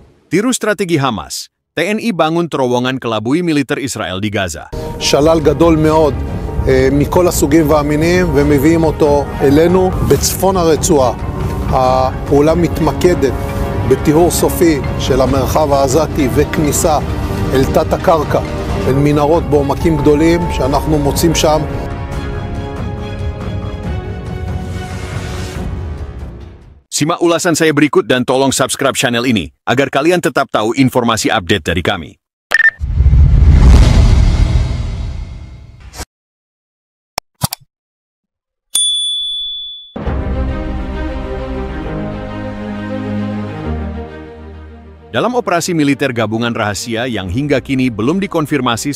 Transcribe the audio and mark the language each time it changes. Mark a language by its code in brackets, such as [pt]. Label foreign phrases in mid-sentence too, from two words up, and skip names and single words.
[id] Tiru strategi Hamas, TNI bangun terowongan kelabui militer Israel di Gaza. [he] שלל גדול מאוד מכל הסוגים והמינים ומביאים אותו אלינו בצפון הרצועה. הפעולה מתמקדת בטיהור סופי של המרחב העזתי וכניסה אל תת הקרקע, אל מנהרות בעומקים גדולים שאנחנו מוצאים שם. [id] Simak ulasan saya berikut dan tolong [en] subscribe channel [id] ini agar kalian tetap tahu informasi update dari kami. Dalam operasi militer gabungan rahasia yang hingga kini belum dikonfirmasi